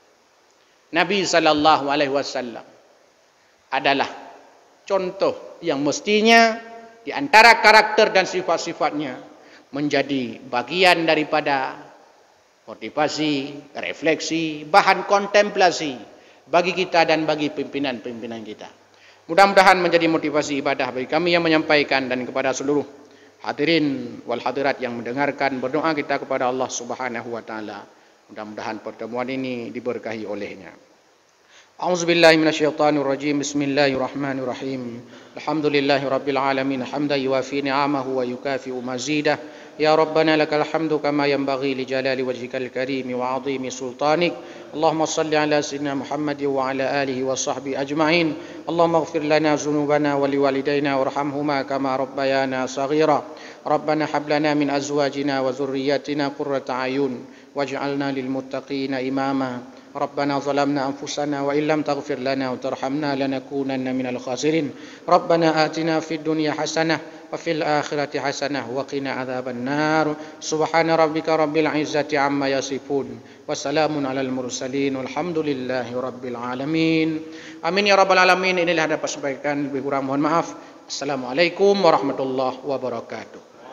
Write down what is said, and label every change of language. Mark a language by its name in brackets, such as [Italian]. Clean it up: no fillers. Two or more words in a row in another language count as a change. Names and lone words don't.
[Indonesian] Nabi SAW adalah contoh yang mestinya di antara karakter dan sifat-sifatnya menjadi bagian daripada motivasi, refleksi, bahan kontemplasi bagi kita dan bagi pimpinan-pimpinan kita. Mudah-mudahan menjadi motivasi ibadah bagi kami yang menyampaikan dan kepada seluruh [Arabic] الحاضرين والحاضرات [Indonesian] yang mendengarkan. Berdoa kita kepada Allah [Arabic] سبحانه وتعالى. [Indonesian] Mudah-mudahan pertemuan ini diberkahi olehnya. [Arabic] أعوذ بالله من الشيطان الرجيم. بسم الله الرحمن الرحيم. الحمد لله رب العالمين حمدا يوافي نعمه ويكافئ مزيده. يا ربنا لك الحمد كما ينبغي لجلال وجهك الكريم وعظيم سلطانك. اللهم صل على سيدنا محمد وعلى آله وصحبه أجمعين. اللهم اغفر لنا ذنوبنا ولوالدينا وارحمهما كما ربيانا صغيرا. ربنا هب لنا من أزواجنا وذرياتنا قرة أعين واجعلنا للمتقين إماما. ربنا ظلمنا أنفسنا وإن لم تغفر لنا وترحمنا لنكونن من الخاسرين ربنا آتنا في الدنيا حسنة وفي الآخرة حسنة وقنا عذاب النار سبحان ربك رب العزة عما يصفون وسلام على المرسلين والحمد لله رب العالمين آمين يا رب العالمين. [Indonesian] Inilah ada persebaikan, lebih kurang mohon maaf. [Arabic] السلام عليكم ورحمة الله وبركاته.